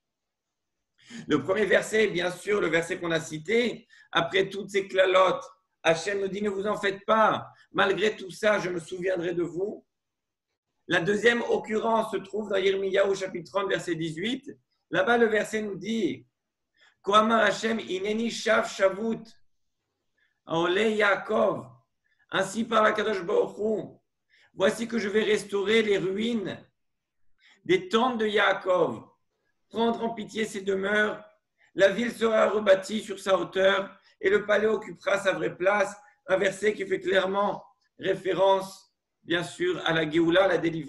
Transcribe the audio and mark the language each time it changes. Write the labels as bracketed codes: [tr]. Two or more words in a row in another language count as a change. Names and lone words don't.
[fr] Le premier verset est bien sûr le verset qu'on a cité. Après toutes ces klalotes, Hachem nous dit « Ne vous en faites pas, malgré tout ça, je me souviendrai de vous ». La deuxième occurrence se trouve dans Yirmiyahu chapitre 30, verset 18. Là-bas, le verset nous dit « [he] כה אמר ה' הנני שב שבות אהלי יעקב [fr] » Ainsi par la [he] קדוש ברוך הוא, [fr] voici que je vais restaurer les ruines des tentes de Yaakov, prendre en pitié ses demeures, la ville sera rebâtie sur sa hauteur et le palais occupera sa vraie place. Un verset qui fait clairement référence, bien sûr, à la Géoula, la délivrance.